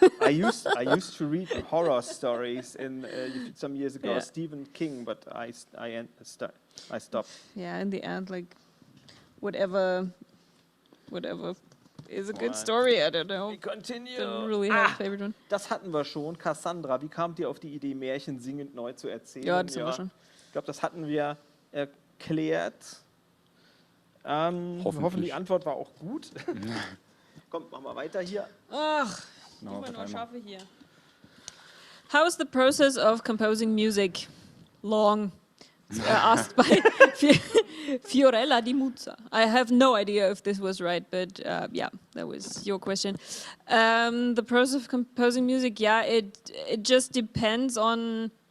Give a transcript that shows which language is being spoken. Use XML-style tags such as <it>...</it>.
<en>I used to read horror stories some years ago, Stephen King, but I stopped. Yeah, in the end, like whatever is a good story. I don't know. We continue. Don't really have a favorite one.</en> <de>Das hatten wir schon. Cassandra, wie kamt ihr auf die Idee, Märchen singend neu zu erzählen? Ja, das haben wir schon. Ich glaube, das hatten wir erklärt. Hoffentlich die Antwort war auch gut. Kommt, machen wir weiter hier. Ach, immer nur schaffe hier.</de> <en>How is the process of composing music? Long. Asked by Fiorella Di Muzza. I have no idea if this was right, but that was your question. The process of composing music, it just depends on.</en>